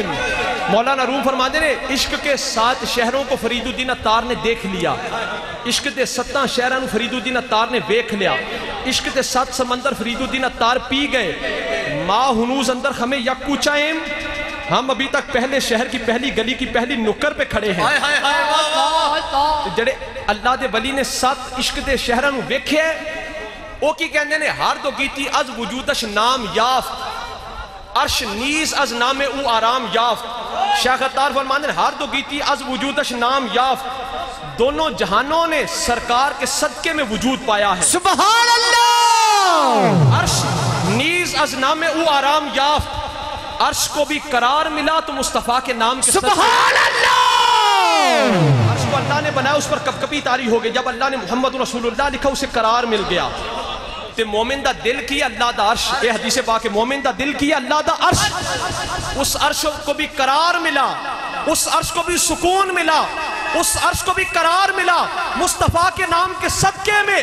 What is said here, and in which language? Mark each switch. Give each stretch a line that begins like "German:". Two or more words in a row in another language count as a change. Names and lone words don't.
Punjabi: مولانا روم فرماندے نے
Urdu: عشق کے 7 شہروں کو فرید الدین اتار نے دیکھ لیا،
Punjabi: عشق دے 7 شہروں فرید الدین اتار نے ویکھ لیا، عشق دے 7 سمندر فرید الدین اتار پی گئے.
Persian: ماں ہنوز اندر ہمیں یک کوچائیں،
Urdu: ہم ابھی تک پہلے شہر کی پہلی گلی کی پہلی نکر پہ کھڑے ہیں.
Punjabi: جڑے اللہ دے ولی نے 7 عشق دے شہروں ویکھے، او کی کہندے نے
Persian: ہر دو گیتی از وجودش نام یافت، عرش نیز از نام او آرام یافت.
Punjabi: شیخ اتار فرماندے نے
Persian: ہر دو گیتی از وجودش نام یافت،
Urdu: دونوں جہانوں نے سرکار کے صدقے میں وجود پایا ہے.
Arabic: سبحان اللہ.
Persian: عرش نیز از نام او آرام یافت،
Urdu: عرش کو بھی قرار ملا تو مصطفیٰ کے نام کے صدقے.
Arabic: سبحان اللہ.
Urdu: عرش کو اللہ نے بنایا، اس پر کب کبھی تاری ہو گئی. جب اللہ نے
Arabic: محمد رسول اللہ
Urdu: لکھا اسے قرار مل گیا.
Punjabi: تے مومن دا دل کی اللہ دا عرش،
Urdu: اے حدیث پاک ہے، مومن دا دل کی اللہ دا عرش، اس عرش کو بھی قرار ملا، اس عرش کو بھی سکون ملا، اس عرش کو بھی قرار ملا مصطفیٰ کے نام کے صدقے میں.